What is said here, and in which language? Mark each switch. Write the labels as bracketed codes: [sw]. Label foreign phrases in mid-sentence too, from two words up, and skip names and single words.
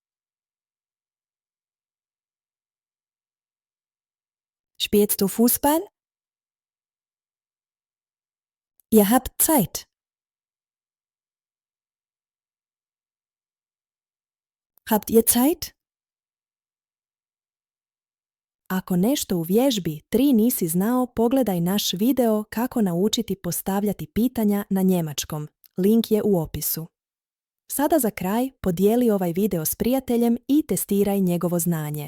[de] Spielst du Fußball? Ihr habt Zeit. Habt ihr Zeit? [hr] Ako nešto u vježbi 3 nisi znao, pogledaj naš video kako naučiti postavljati pitanja na njemačkom. Link je u opisu. Sada za kraj podijeli ovaj video s prijateljem i testiraj njegovo znanje.